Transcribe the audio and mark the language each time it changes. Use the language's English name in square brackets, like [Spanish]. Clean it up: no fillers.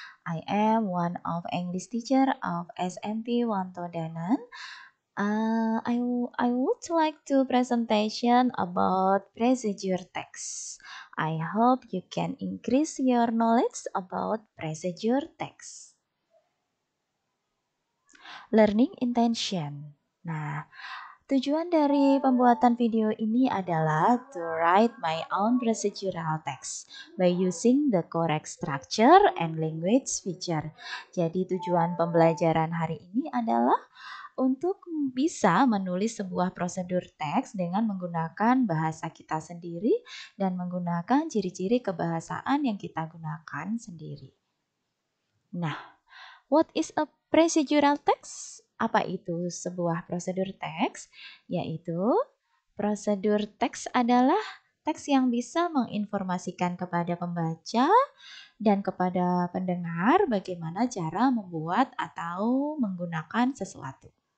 [English] I am one of English teacher of SMP Wanto Danan. I would like to presentation about procedure text. I hope you can increase your knowledge about procedure text. Learning intention. [Indonesian] Nah, tujuan dari pembuatan video ini adalah [English] to write my own procedural text by using the correct structure and language feature. [Indonesian] Jadi tujuan pembelajaran hari ini adalah untuk bisa menulis sebuah prosedur teks dengan menggunakan bahasa kita sendiri dan menggunakan ciri-ciri kebahasaan yang kita gunakan sendiri. [English] Nah, what is a procedural text? [Indonesian] Apa itu sebuah prosedur teks? Yaitu prosedur teks adalah teks yang bisa menginformasikan kepada pembaca dan kepada pendengar bagaimana cara membuat atau menggunakan sesuatu.